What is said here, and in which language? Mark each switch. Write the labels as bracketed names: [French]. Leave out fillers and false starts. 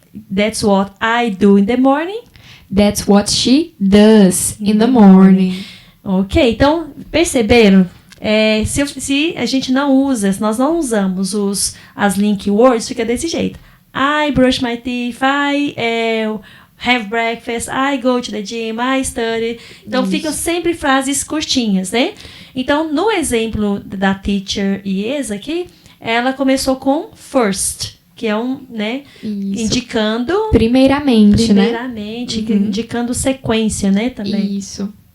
[English] That's what I do in the morning. That's what she does in the morning. [Portuguese] Ok, então, perceberam? Se a gente não usa, se nós não usamos as link words, fica desse jeito. [English] I brush my teeth, I have breakfast, I go to the gym, I study. [Portuguese] Então, ficam sempre frases curtinhas, né? Então, no exemplo da teacher Ies aqui, ela começou com first, que é né? Isso. Indicando... Primeiramente, indicando sequência, né? Também. Isso.